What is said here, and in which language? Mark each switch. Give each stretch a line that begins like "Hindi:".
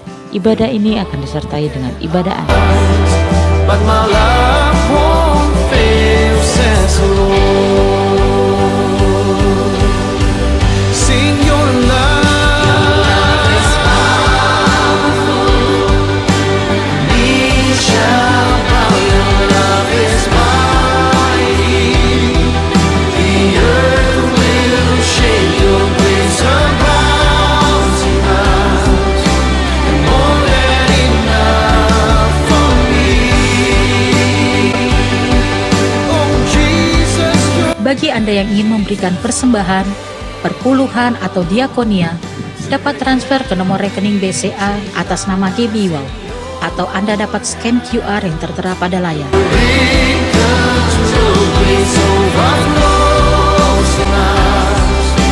Indonesian: Ibadah ini akan disertai dengan ibadah anak.
English: But my love won't fail, says the Lord. Sing your love is powerful. Knee shall bow, your love is mighty. The earth will shake, your grace abounds in us. More than enough for me. Oh Jesus, you're
Indonesian: Bagi Anda yang ingin memberikan persembahan, perpuluhan atau diakonia, dapat transfer ke nomor rekening BCA atas nama GBI Wow, atau Anda dapat scan QR yang tertera pada layar.
English: because your grace overflows in us.